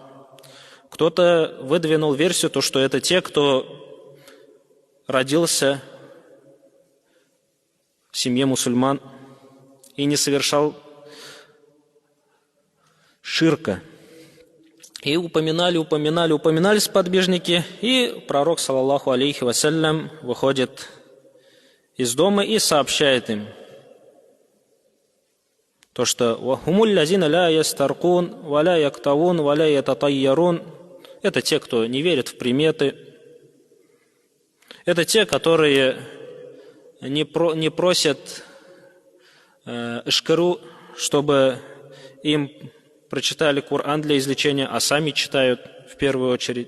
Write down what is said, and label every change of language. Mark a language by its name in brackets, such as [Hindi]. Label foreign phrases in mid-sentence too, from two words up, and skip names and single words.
[Russian] Кто-то выдвинул версию, то, что это те, кто родился в семье мусульман и не совершал ширка. И упоминали сподвижники, и пророк, [Arabic] صلى الله عليه وسلم, [Russian] выходит из дома и сообщает им то, что [Arabic] «وهم الذين لا يسترقون، ولا يكتوون، ولا يتطيرون». [Russian] Это те, кто не верит в приметы. Это те, которые не просят ишкару, чтобы им прочитали Коран для излечения, а сами читают в первую очередь.